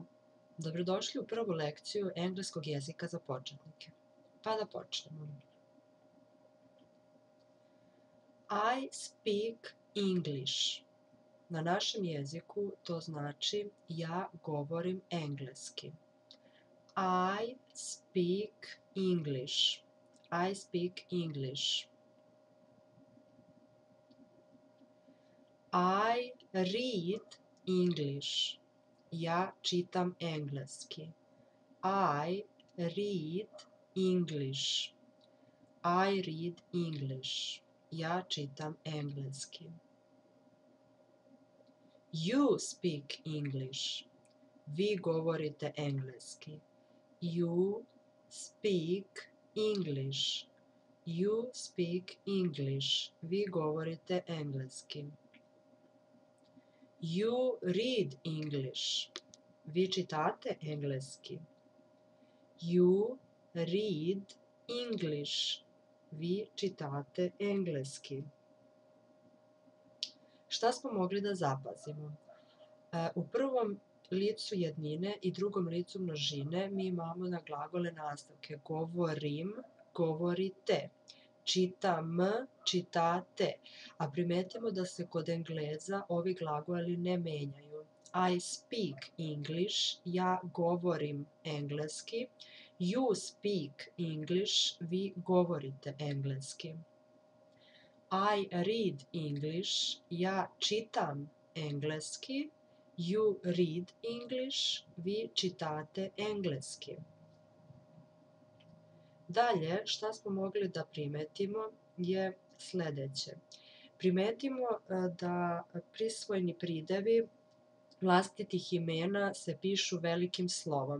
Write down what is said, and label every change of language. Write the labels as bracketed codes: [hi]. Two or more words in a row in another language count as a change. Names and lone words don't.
[sr] Dobrodošli u prvu lekciju engleskog jezika za početnike. Pa da počnemo. [en] I speak English. [sr] Na našem jeziku to znači ja govorim engleski. [en] I speak English. I speak English. I read English. [sr] Ja čitam engleski. [en] I read English. I read English. [sr] Ja čitam engleski. [en] You speak English. [sr] Vi govorite engleski. [en] You speak English. You speak English. [sr] Vi govorite engleski. [en] You read English. [sr] Vi čitate engleski. [en] You read English. [sr] Vi čitate engleski. Šta smo mogli da zapazimo? U prvom licu jednine i drugom licu množine mi imamo na glagole nastavke. Govorim, govorite. Čitam, čitate. A primetimo da se kod Engleza ovi glagoli ne menjaju. [en] I speak English. [sr] Ja govorim engleski. [en] You speak English. [sr] Vi govorite engleski. [en] I read English. [sr] Ja čitam engleski. [en] You read English. [sr] Vi čitate engleski. Dalje, šta smo mogli da primetimo je sledeće. Primetimo da prisvojni pridevi vlastitih imena se pišu velikim slovom.